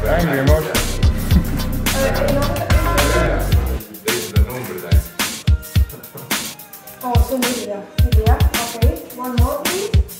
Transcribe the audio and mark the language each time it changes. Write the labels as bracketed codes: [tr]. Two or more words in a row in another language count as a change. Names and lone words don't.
[et] Mängige motion. Teised on numbrid ainult. Oo, see on video. Video, jah? Okei. [en] One more, please.